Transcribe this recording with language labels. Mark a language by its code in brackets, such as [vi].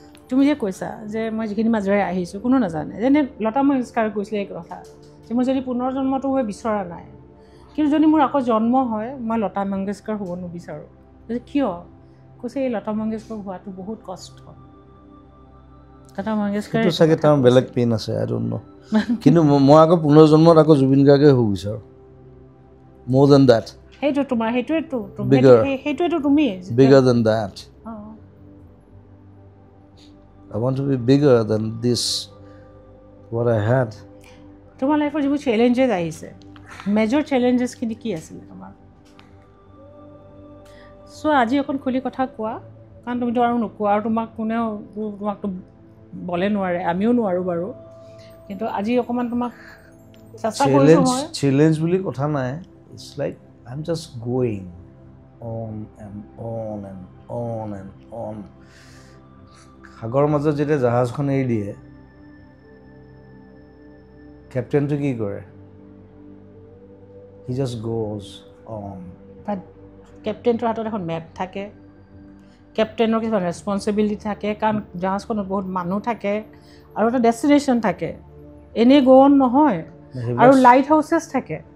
[as] তুমি যে কৈছা যে মই যিখিনি মাজেৰে আহিছোঁ কোনো নাজানে যেনে লতা মংগেশকাৰ কৈছিলে এই কথা যে মই যদি পুনৰ্জন্মটো হৈ বিচৰা নাই কিন্তু যদি মোৰ আকৌ জন্ম হয় মই লতা মংগেশকাৰ হ'ব নিবিচাৰোঁ কিয় কৈছে এই লতা মংগেশকাৰ হোৱাটো বহুত কষ্ট লতা মংগেশকাৰ চাগে তাৰ বেলেগ পেইন আছে [en] I don't know [as] কিন্তু মই আকৌ পুনৰ্জন্মত আকৌ জুবিন গাৰ্গে হ'ব বিচাৰোঁ [en] more than that [as] সেইটো তোমাৰ সেইটোৱেতো তুমি [en] bigger than that I want to be bigger than this what I had [as] তোমাৰ লাইফৰ যিবোৰ চেলেঞ্জেছ আহিছে মেজৰ চেলেঞ্জেছখিনি কি আছিলে তোমাৰ চ' আজি অকণ খুলি কথা কোৱা কাৰণ তুমিতো আৰু নোকোৱা আৰু কোনেও তোমাকতো বলে নোৱাৰে আমিও নোৱাৰোঁ বাৰু কিন্তু আজি অকণমান তোমাক চেষ্টা কৰিছোঁ মই চেলেঞ্জ বুলি কথা নাই [en] It's like I'm just going on and on and on and on. [as] সাগৰৰ মাজত যেতিয়া জাহাজখন এৰি দিয়ে কেপ্টেইনটো কি কৰে [en] he just goes on [as] but কেপ্টেইনটোৰ হাতত এখন মেপ থাকে কেপ্টেইনৰ কিছুমান ৰেছপনচিবিলিটি থাকে কাৰণ জাহাজখনত বহুত মানুহ থাকে আৰু এটা ডেষ্টিনেশ্যন থাকে এনেই গো অন নহয় আৰু লাইট হাউচেছ থাকে